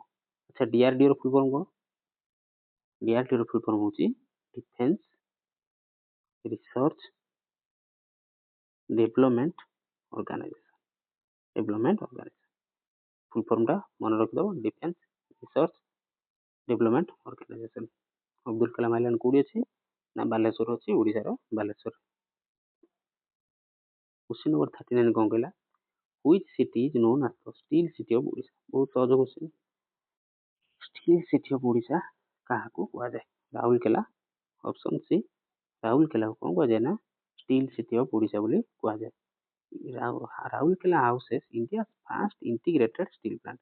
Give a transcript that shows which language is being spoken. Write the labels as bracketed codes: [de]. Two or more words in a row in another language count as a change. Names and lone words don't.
[or] ଆଚ୍ଛା, DRDOର [en] full form [or] କ'ଣ? DRDOର [en] full form [or] ହେଉଛି ଡିଫେନ୍ସ ରିସର୍ଚ୍ଚ ଡେଭଲପମେଣ୍ଟ ଅର୍ଗାନାଇଜେସନ। ଡେଭଲପମେଣ୍ଟ ଅର୍ଗାନାଇଜେସନ ଫୁଲ୍ ଫର୍ମଟା ମନେ ରଖିଦେବ, ଡିଫେନ୍ସ ରିସର୍ଚ୍ଚ ଡେଭଲପମେଣ୍ଟ ଅର୍ଗାନାଇଜେସନ। ଅବଦୁଲ କାଲାମ ଆଇଲାଣ୍ଡ କୋଉଠି ଅଛି ନା ବାଲେଶ୍ୱର ଅଛି, ଓଡ଼ିଶାର ବାଲେଶ୍ୱର। [en] question number [or] 39 କ'ଣ କହିଲା? [en] Which city is known as the steel city of Odisha? [or] ବହୁତ ସହଜ କ୍वेଶ୍ଚନ। [en] steel city of Odisha [or] କାହାକୁ କୁହାଯାଏ? ରାଉରକେଲା। [en] option C, [or] ରାଉରକେଲାକୁ କ'ଣ କୁହାଯାଏ ନା [en] steel city of Odisha [or] ବୋଲି କୁହାଯାଏ। [en] Rourkela houses India first integrated steel plant.